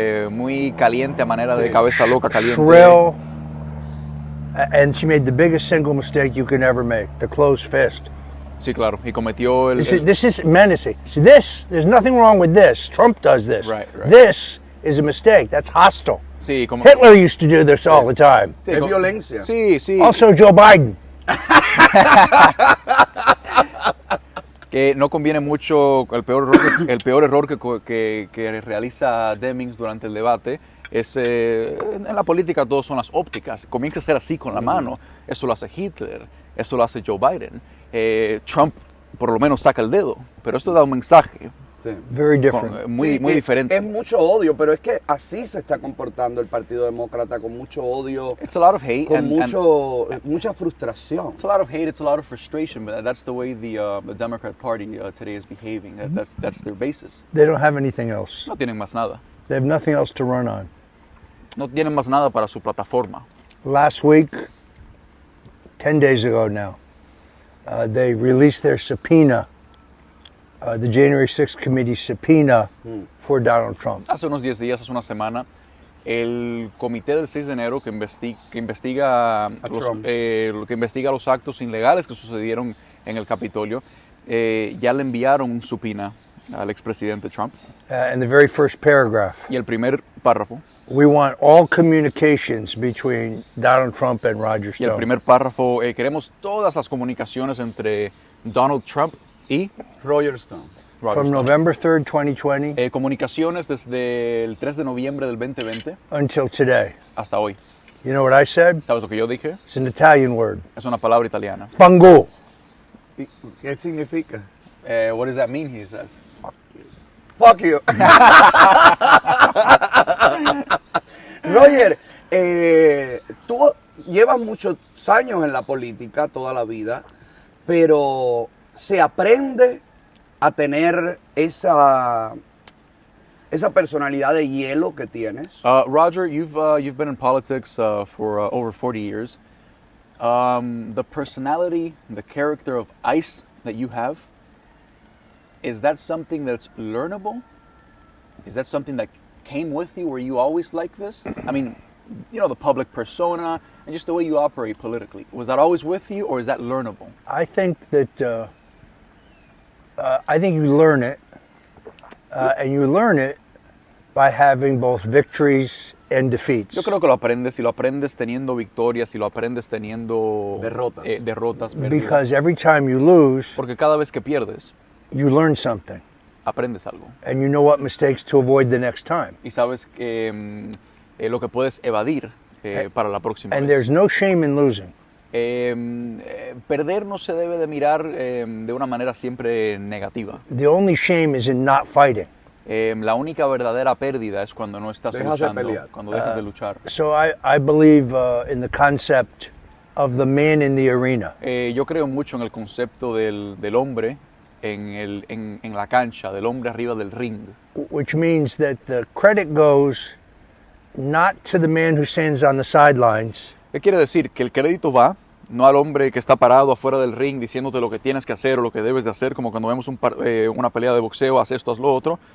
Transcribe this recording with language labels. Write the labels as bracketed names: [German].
[Spanish] muy caliente a manera de cabeza loca caliente, [English] shrill, and she made the biggest single mistake you could ever make, the closed fist. [Spanish] Sí, claro, y cometió [English] This is menacing. There's nothing wrong with this. Trump does this. Right. This is a mistake. That's hostile. [Spanish] Sí, como [English] Hitler used to do this all the time. [Spanish] Sí, es violencia. Sí. [English] Also Joe Biden. [Spanish] Que no conviene mucho, el peor error que realiza Demings durante el debate es, en la política todo son las ópticas, comienza a ser así con la mano, eso lo hace Hitler, eso lo hace Joe Biden, Trump por lo menos saca el dedo, pero esto da un mensaje. Sí. [English] Very different. [Spanish] Muy diferente. Es mucho odio, pero es que así se está comportando el Partido Demócrata, con mucho odio, [English] It's a lot of hate [Spanish] con mucha frustración. [English] It's a lot of hate, it's a lot of frustration, but that's the way the Democrat Party today is behaving. That's their basis. They don't have anything else. [Spanish] No tienen más nada. [English] They have nothing else to run on. [Spanish] No tienen más nada para su plataforma. [English] Last week, 10 days ago now, they released their subpoena. The January 6th committee subpoena for Donald Trump. [Spanish] Hace unos 10 días, hace una semana, el comité del 6 de enero que investiga los actos ilegales que sucedieron en el Capitolio, ya le enviaron un subpoena al expresidente Trump. [English] In the very first paragraph, [Spanish] y el primer párrafo, [English] we want all communications between Donald Trump and Roger Stone. [Spanish] Y el primer párrafo, queremos todas las comunicaciones entre Donald Trump y Roger Stone. [English] From November 3rd, 2020, [Spanish] comunicaciones desde el 3 de noviembre del 2020 [English] until today. [Spanish] Hasta hoy. [English] You know what I said? [Spanish] ¿Sabes lo que yo dije? [English] It's an Italian word. [Spanish] Es una palabra italiana. [Italian] Fango. [Spanish] ¿Qué significa? [English] What does that mean, he says? Fuck you. [Spanish] Roger, tú llevas muchos años en la política, toda la vida, pero se aprende a tener esa personalidad de hielo que tienes. [English] Roger, you've been in politics for over 40 years. The personality, the character of ice that you have, is that something that's learnable? Is that something that came with you? Were you always like this? I mean, you know, the public persona and just the way you operate politically. Was that always with you, or is that learnable? I think that I think you learn it, and you learn it by having both victories and defeats. [Spanish] Yo creo que lo aprendes, y lo aprendes teniendo victorias, y lo aprendes teniendo derrotas. Pérdidas. [English] Because every time you lose, [Spanish] porque cada vez que pierdes, [English] you learn something. [Spanish] Aprendes algo. [English] And you know what mistakes to avoid the next time. [Spanish] Y sabes lo que puedes evadir para la próxima [English] and [Spanish] vez. [English] There's no shame in losing. [Spanish] Perder no se debe de mirar de una manera siempre negativa. [English] The only shame is in not fighting. [Spanish] La única verdadera pérdida es cuando no estás Dejas de luchando, pelear. cuando dejas de luchar. [English] So I believe in the concept of the man in the arena. [Spanish] Yo creo mucho en el concepto del hombre en la cancha, del hombre arriba del ring. [English] Which means that the credit goes not to the man who stands on the sidelines, [Spanish] ¿Qué quiere decir? Que el crédito va no al hombre que está parado afuera del ring diciéndote lo que tienes que hacer o lo que debes de hacer, como cuando vemos una pelea de boxeo, haz esto, haz lo otro.